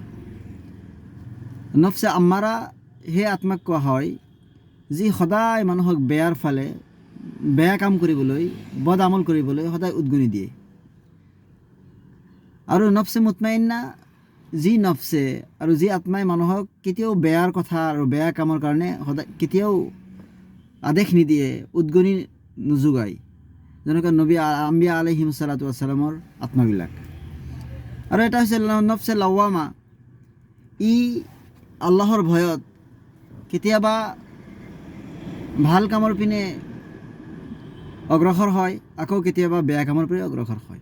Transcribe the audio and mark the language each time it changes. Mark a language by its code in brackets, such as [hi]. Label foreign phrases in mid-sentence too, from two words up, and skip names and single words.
[ar] نفس أمارة [as] সেই আত্মাক কোৱা হয় যি সদায় মানুহক বেয়াৰ ফালে, বেয়া কাম কৰিবলৈ, বদ আমল কৰিবলৈ সদায় উদগনি দিয়ে। আৰু [ar] نفس مطمئنة [as] যি নফছে আৰু যি আত্মাই মানুহক কেতিয়াও বেয়াৰ কথা আৰু বেয়া কামৰ কাৰণে সদায় কেতিয়াও আদেশ নিদিয়ে, উদগনি নোযোগায়, যেনেকৈ নবী আম্বিয়া [ar] عليهم الصلاة والسلام [as] আত্মাবিলাক। আৰু এটা হৈছে [ar] نفس لوامة, [as] ই আল্লাহৰ ভয়ত কেতিয়াবা ভাল কামৰ পিনে অগ্ৰসৰ হয়, আকৌ কেতিয়াবা বেয়া কামৰ পিনে অগ্ৰসৰ হয়।